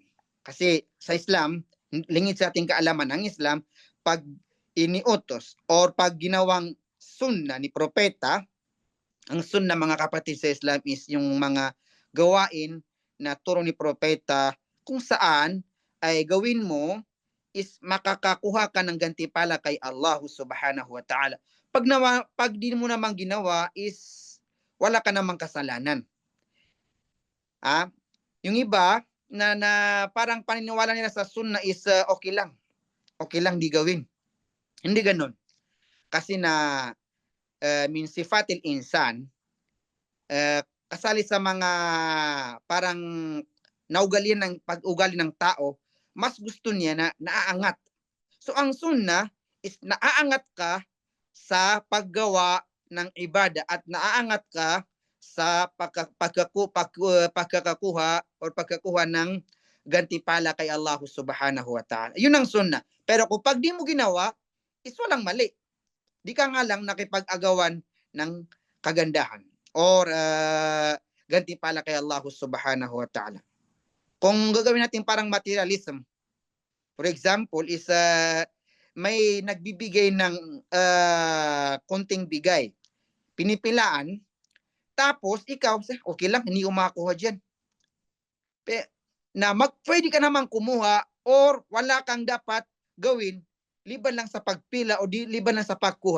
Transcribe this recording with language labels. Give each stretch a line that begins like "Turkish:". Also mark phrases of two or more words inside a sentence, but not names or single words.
Filipino: Kasi sa Islam, lingid sa ating kaalaman, ang Islam, pag iniutos or pag ginawang sunna ni propeta, ang sunna mga kapatid sa Islam is yung mga gawain na turo ni propeta kung saan ay gawin mo is makakakuha ka ng gantimpala kay Allah
Arabic: سبحانه وتعالى.
Filipino: Pag di mo naman ginawa is wala ka namang kasalanan. Yung iba na parang paniniwala nila sa sunna is okay lang. Okay lang di gawin. Hindi ganun. Kasi na
Arabic: من صفات الإنسان,
Filipino: kasali sa mga parang naugalian ng pag-ugali ng tao, mas gusto niya na naaangat. So ang sunna is naaangat ka sa paggawa ng ibada at naaangat ka sa pagkakakuha or pagkakuha ng gantimpala kay Allah
Arabic: سبحانه وتعالى.
Filipino: Yun ang sunna. Pero kung pag di mo ginawa, is walang mali. Di ka nga lang nakipag-agawan ng kagandahan or gantimpala kay Allah
Arabic: سبحانه وتعالى.
Filipino: Kung gagawin natin parang materialism,
English: for example,
Filipino: is may nagbibigay ng konting bigay. Pinipilaan, tapos ikaw, okay lang, hindi ko makakuha dyan. Pwede ka naman kumuha or wala kang dapat gawin liban lang sa pagpila o liban lang sa pagkuha.